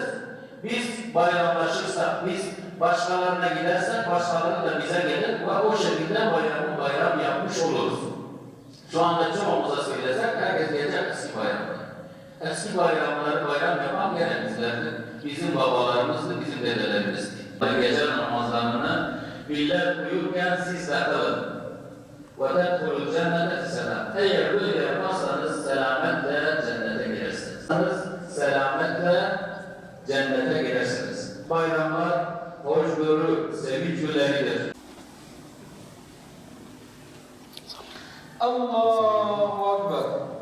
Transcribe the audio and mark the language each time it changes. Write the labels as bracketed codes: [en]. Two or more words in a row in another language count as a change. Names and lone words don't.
[tr] Biz bayramlaşırsak, biz başkalarına gidersek başkaları da bize gelir ve o şekilde bayram yapmış oluruz. Şu anda çoğumuza söylesek herkes gelecek eski bayramlar. Eski bayramları bayram yapan gene bizlerdir. Bizim babalarımızdı, bizim dedelerimizdi. Gece namazlarını millet uyurken siz de kılın. [ar] وَتَدْخُلُ الْجَنَّةَ بِسَلَامٍ. [tr] Eğer böyle yaparsanız selametle cennete girersiniz. Selametle cennete girersiniz. Bayramlar hoşgörü, sevinç günleridir. [ar] الله أكبر.